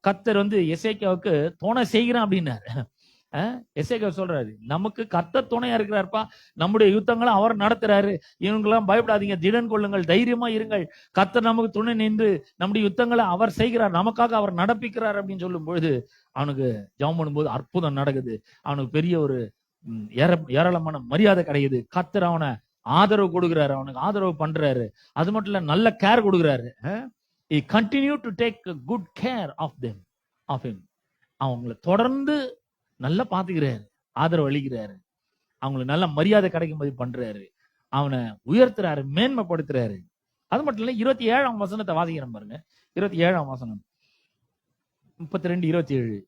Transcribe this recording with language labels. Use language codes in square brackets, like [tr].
[ta] கர்த்தர் எசேக்கியாவுக்கு துணை செய்கிறான் அப்படின்னாரு. எசேக்கியா சொல்றாரு, நமக்கு கர்த்தர் துணையா இருக்கிறார்ப்பா, நம்முடைய யுத்தங்களை அவர் நடத்துறாரு, இவங்கெல்லாம் பயப்படாதீங்க, திடன் கொள்ளுங்கள், தைரியமா இருங்கள், கர்த்தர் நமக்கு துணை நின்று நம்முடைய யுத்தங்களை அவர் செய்கிறார், நமக்காக அவர் நடப்பிக்கிறார் அப்படின்னு சொல்லும் பொழுது அவனுக்கு ஜெபம் பண்ணும்போது அற்புதம் நடக்குது. அவனுக்கு பெரிய ஒரு ஏராளமான மரியாதை கிடைக்குது. கர்த்தர் அவனை ஆதரவு கொடுக்கிறாரு, அவனுக்கு ஆதரவு பண்றாரு. அது மட்டும் இல்ல, நல்ல கேர் கொடுக்கிறாரு. [en] he continue to take good care of them, of him. [ta] அவங்களை தொடர்ந்து நல்லா பாத்துக்கிறாரு, ஆதரவு அளிக்கிறாரு, அவங்களுக்கு நல்ல மரியாதை கிடைக்கும் போது பண்றாரு, அவனை உயர்த்துறாரு, மேன்மைப்படுத்துறாரு. அது மட்டும் இல்ல, 27ஆம் வசனத்தை வாசிக்கிறேன் பாருங்க. 27ஆம் வசனம் 32-27.